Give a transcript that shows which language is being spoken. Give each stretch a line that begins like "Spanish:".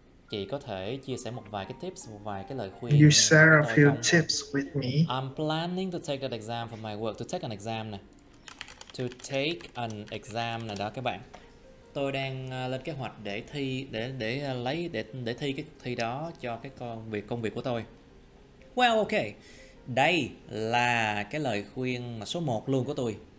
Vietnamese: Chị có thể chia sẻ một vài cái tips, một vài cái lời khuyên.
English: You share a few tips with me. I'm planning to take that exam for my work. To take an exam nè. To take an exam
Vietnamese: nè đó các bạn. Tôi đang lên kế hoạch để thi để thi cái thi đó cho cái công việc của tôi.
English: Well, okay.
Vietnamese: Đây là cái lời khuyên mà số 1 luôn của tôi.